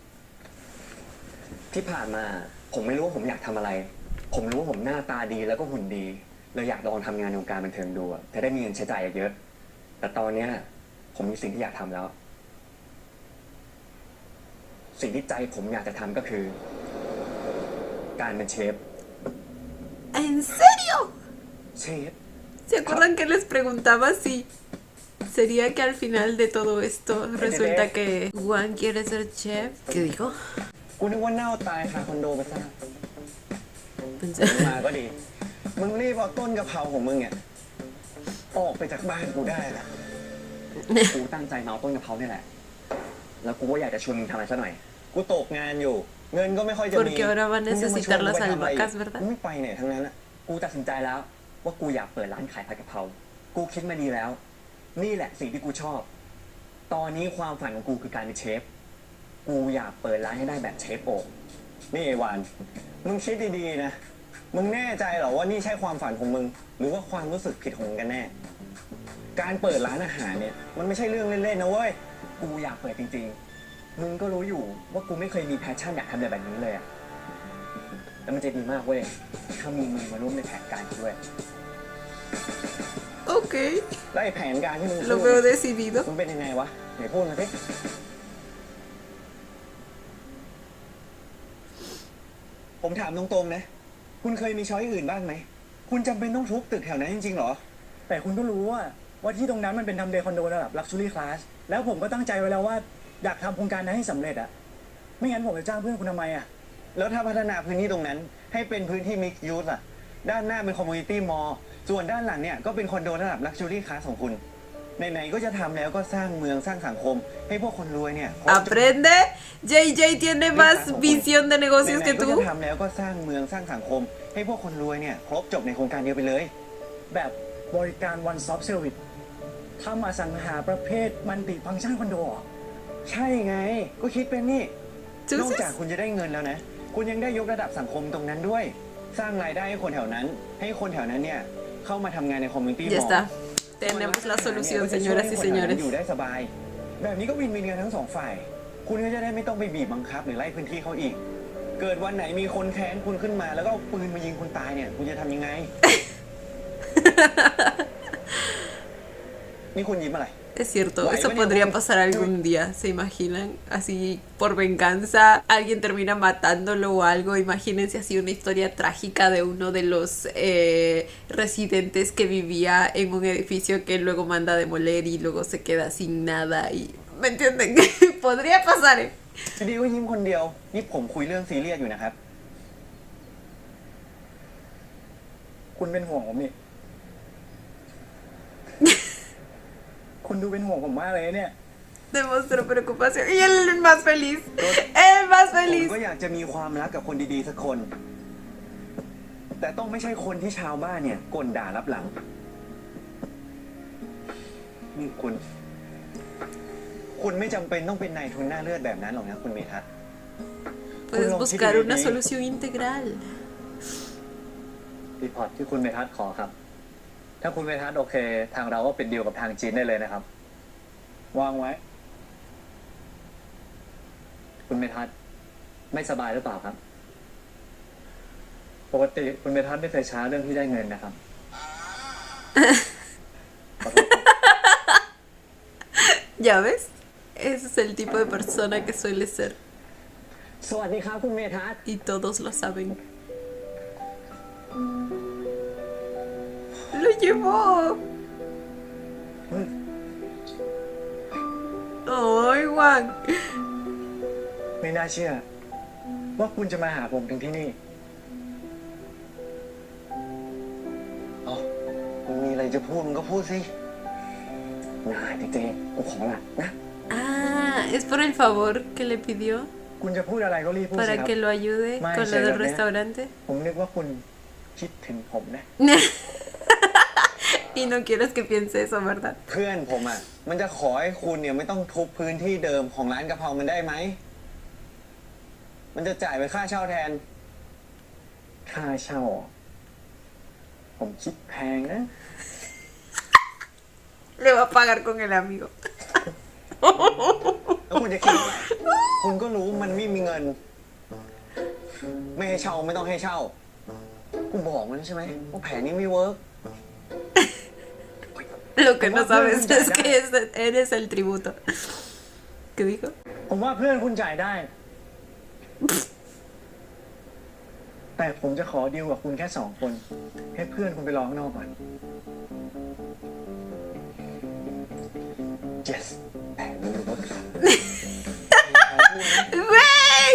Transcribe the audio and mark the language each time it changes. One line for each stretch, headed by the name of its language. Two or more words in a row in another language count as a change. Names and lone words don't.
Thai: ที่ผ่านมาผมไม่รู้ว่าผมอยากทำอะไร ผมรู้ว่าผมหน้าตาดีแล้วก็หุ่นดีเลยอยากลองทำงานในวงการบันเทิงดูอะจะได้มีเงินใช้จ่ายเยอะ แต่ตอนเนี้ยผมมีสิ่งที่อยากทำแล้ว สิ่งที่ใจผมอยากจะทำก็คือ การเป็นเชฟ
Spanish: ¿En serio?
Thai: เชฟ
Spanish: ¿Se acuerdan que les preguntaba si sería que al final de todo esto resulta que Juan quiere ser chef? ¿Qué dijo?
Thai: กูนึกว่าเน่าตายคาคอนโดไปซะ
Spanish: Pensé-
Thai: มาก็ดี มึงรีบเอาต้นกะเพราของมึงเนี่ยออกไปจากบ้านกูได้แล้ว กูตั้งใจมาเอาต้นกะเพราเนี่ยแหละ แล้วกูก็อยากจะชวนมึงทำอะไรสักหน่อย กูตกงานอยู่ เงินก็ไม่ค่อยจะมี
Spanish: Porque ahora va a necesitar las albahacas,
Thai: กู
Spanish: ¿verdad?
Thai: ไม่ไปไหนทั้งนั้นอะ กูตัดสินใจแล้ว ว่ากูอยากเปิดร้านขายผัดกะเพรา กูคิดมาดีแล้ว นี่แหละสิ่งที่กูชอบ ตอนนี้ความฝันของกูคือการเป็นเชฟ กูอยากเปิดร้านให้ได้แบบเชฟโอ่ง นี่ไอ้วาน มึงคิดดีๆนะ มึงแน่ใจเหรอว่านี่ใช่ความฝันของมึง หรือว่าความรู้สึกผิดของมึงกันแน่ การเปิดร้านอาหารเนี่ย มันไม่ใช่เรื่องเล่นๆนะเว้ย กูอยากเปิดจริงๆ มึงก็รู้อยู่ว่ากูไม่เคยมีแพชชั่นอยากทำอะไรแบบนี้เลยอะแล้วมันจะดีมากเว้ย ถ้ามีมึงมาร่วมในแผนการกูด้วย
Spanish: Ok,
Thai: แล้วไอ้แผนการที่มึง
Spanish: lo
Thai: พูด
Spanish: veo decidido.
Thai: มันเป็นยังไงวะไหนพูดมาสิผมถามตรงๆนะ คุณเคยมีช้อยอื่นบ้างไหม คุณจำเป็นต้องทุบตึกแถวนั้นจริงๆเหรอ แต่คุณก็รู้ว่าที่ตรงนั้นมันเป็นทำเลคอนโดระดับ
English: Luxury Class
Thai: แล้วผมก็ตั้งใจไว้แล้วว่าอยากทำโครงการนั้นให้สำเร็จอะไม่งั้นผมจะจ้างเพื่อนคุณทำไมอะ แล้วถ้าพัฒนาพื้นที่ตรงนั้น ให้เป็นพื้นที่
English: Mixed Use
Thai: อะด้านหน้าเป็น
English: Community Mall
Thai: ส่วนด้านหลังเนี่ยก็เป็นคอนโดระดับ
English: Luxury Class
Thai: ของคุณ ไหนๆก็จะทำแล้วก็สร้างเมืองสร้างสังคม ให้พวกคนรวยเนี่ย
Spanish: Aprende. JJ tiene más visión de negocios
Thai: ไหน
Spanish: que
Thai: ๆก็จะ
Spanish: tú.
Thai: ทำแล้วก็สร้างเมืองสร้างสังคม ให้พวกคนรวยเนี่ยครบจบในโครงการเดียวไปเลย แบบบริการ
English: One Stop Service
Thai: ทำอสังหาประเภทมันติฟังก์ชันคอนโดเหรอ ใช่ไง ก็คิดเป็นนี่
Spanish: Entonces-
Thai: นอกจากคุณจะได้เงินแล้วนะ คุณยังได้ยกระดับสังคมตรงนั้นด้วย สร้างรายได้ให้คนแถวนั้น ให้คนแถวนั้นเนี่ยเข้ามาทำงานในคอมมูนิตี้
Spanish: Ya está. Tenemos la solución, señoras y
Thai: อยู่
Spanish: señores.
Thai: ได้สบาย แบบนี้ก็วินวินกันทั้งสองฝ่าย คุณก็จะได้ไม่ต้องไปบีบบังคับหรือไล่พื้นที่เขาอีก เกิดวันไหนมีคนแค้นคุณขึ้นมา แล้วก็เอาปืนมายิงคุณตายเนี่ย คุณจะทำยังไง นี่คุณยิ้มอะไร
Spanish: Es cierto, Guay, eso venía podría con- pasar algún día, ¿se imaginan? Así, por venganza, alguien termina matándolo o algo. Imagínense así una historia trágica de uno de los residentes que vivía en un edificio que luego manda a demoler y luego se queda sin nada. Y, ¿me entienden? Podría pasar, ¿eh?
Thai: ดีก็ยิ้มคนเดียว นี่ผมคุยเรื่องซีเรียสอยู่นะครับ คุณเป็นห่วงผมนี่ คุณดูเป็นห่วงผมมากเลยเนี่ย
Spanish: Demostró preocupación. Y él el más feliz. El más
Thai: ผม
Spanish: feliz.
Thai: ก็อยากจะมีความรักกับคนดีๆสักคน แต่ต้องไม่ใช่คนที่ชาวบ้านเนี่ยก่นด่ารับหลัง นี่คุณไม่จำเป็นต้องเป็นนายทุนหน้าเลือดแบบนั้นหรอกนะคุณเมทัศน์
Spanish: Puedes Uno, buscar sí, una sí. solución integral.
Thai: รีพอร์ตที่คุณเมทัศน์ขอครับ ถ้าคุณเมทัศน์โอเค ทางเราก็เป็นดีลกับทางจีนได้เลยนะครับ วางไว้ คุณเมทัศน์ไม่สบายหรือเปล่าครับปกติคุณเมทัศน์ไม่เคยช้าเรื่องที่ได้เงินนะครับ
Spanish: ¿Ya ves? Ese es el tipo de persona que suele ser.
Thai: สวัสดีครับคุณเมทัศน์
Spanish: Y todos lo saben. ¡Lo llevó! ¡Ay, Juan!
Thai: ไม่น่าเชื่อ ว่าคุณจะมาหาผมถึงที่นี่ อ๋อมึงมีอะไรจะพูดมึงก็พูดสิ นายเจกูขอละนะ
Spanish: Ah, es por el favor que le pidió
Thai: คุณจะพูดอะไรก็รีบพูดสิค
Spanish: para
Thai: รับ
Spanish: que lo ayude Mae, con lo sí, del lo que- restaurante.
Thai: ผมนึกว่าคุณคิดถึงผมนะ
Spanish: Y no quieres que piense eso, ¿verdad?
Thai: เพื่อนผมอ่ะ มันจะขอให้คุณเนี่ยไม่ต้องทุบพื้นที่เดิมของร้านกะเพรามันได้ไหม มันจะจ่ายเป็นค่าเช่าแทน ค่าเช่า ผมคิดแพงนะ
Spanish: Le va a pagar con el amigo.
Thai: แล้วคุณจะคิดว่าคุณก็รู้มันไม่มีเงิน ไม่ให้เช่าไม่ต้องให้เช่า กูบอกมันใช่ไหมว่าแผนนี้ไม่เวิร์ก
Spanish: Lo que no sabes es que eres el tributo. ¿Qué dijo?
Thai: ผมว่าเพื่อนคุณจ่ายได้ แต่ผมจะขอดีลกับคุณแค่2 คน ให้เพื่อนคุณไปรอข้างนอกก่อน yes แผนนี้เวิร์ก
Spanish: ¡Güey!